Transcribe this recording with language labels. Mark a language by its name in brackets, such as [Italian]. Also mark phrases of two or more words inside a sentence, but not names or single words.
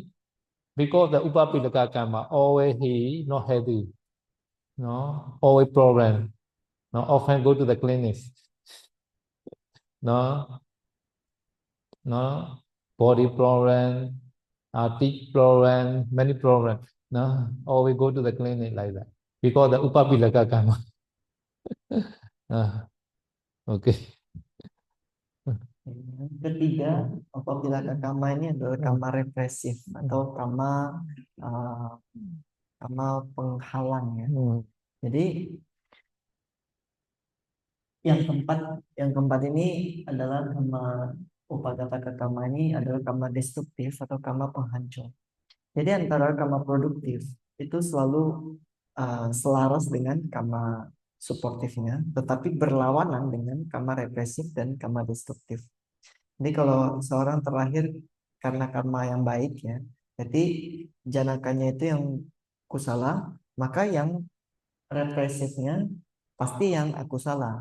[English] Because the Upapilaka karma, always he not healthy, no, always problem, no, often go to the clinics, no, no, body problem, teeth problem, many problem, no, always go to the clinic like that. Because the Upapilaka karma. Okay. [Indonesian] Yang ketiga, apabila kama ini adalah kama represif atau uh, kama penghalang ya. Jadi yang keempat ini adalah kama upadata kama ini adalah kama destruktif atau kama penghancur. Jadi antara kama produktif itu selalu selaras dengan kama suportifnya, tetapi berlawanan dengan kama represif dan kama destruktif. Jadi kalau seorang terlahir karena karma yang baik ya, jadi janakanya itu yang kusala, maka yang represifnya pasti yang aku salah.